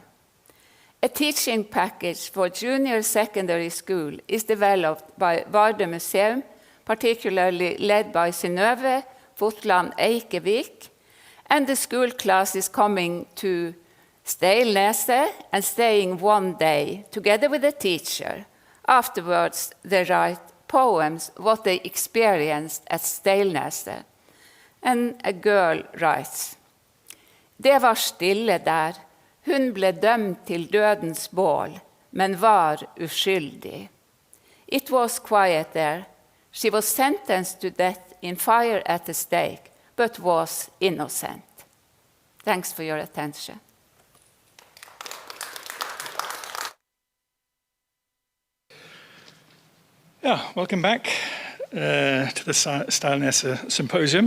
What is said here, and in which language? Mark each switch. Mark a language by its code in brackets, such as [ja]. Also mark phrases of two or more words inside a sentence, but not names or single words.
[en] A teaching package for junior secondary school is developed by Vardø Museum, particularly led by Synnøve Fotland Eikevik, and the school class is coming to Steilneset and staying one day together with the teacher. Afterwards, they write poems, what they experienced at Steilneset. And a girl writes, [no] Det var stille der, hun ble dømt til dødens bål, men var uskyldig. [en] It was quiet there. She was sentenced to death in fire at the stake, but was innocent. Thanks for your attention. Yeah, welcome back to the Steilneset Symposium.